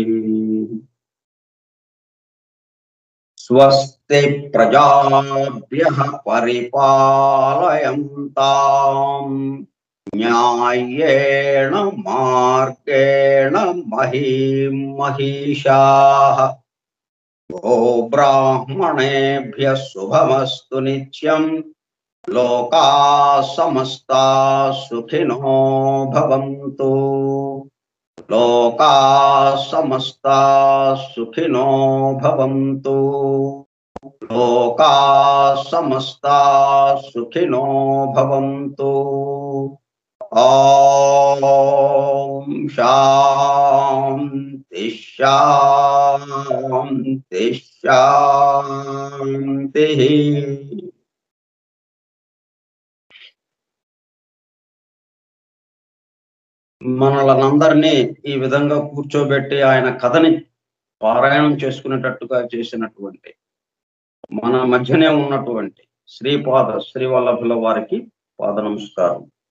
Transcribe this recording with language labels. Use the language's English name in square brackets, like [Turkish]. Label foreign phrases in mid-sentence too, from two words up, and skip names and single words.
[Sanskrit] స్వస్తి ప్రజాభ్యః పరిపాలయంతాం న్యాయేణ మార్గేణ మహీం మహిషాః ఓ బ్రాహ్మణేభ్యః శుభమస్తు నిత్యం లోకాః సమస్తాః సుఖినో భవంతు లోకాః సమస్తాః సుఖినో భవంతు లోకాః సమస్తాః సుఖినో భవంతు ఓం శాంతి శాంతి శాంతి. [Telugu] మనలందరినీ ఈ విధంగా కూర్చోబెట్టి ఆయన కథని పారాయణం చేసుకునేటట్టుగా చేసినటువంటి మన మధ్యనే ఉన్నటువంటి శ్రీవల్లభుల వారికి పాద నమస్కారం.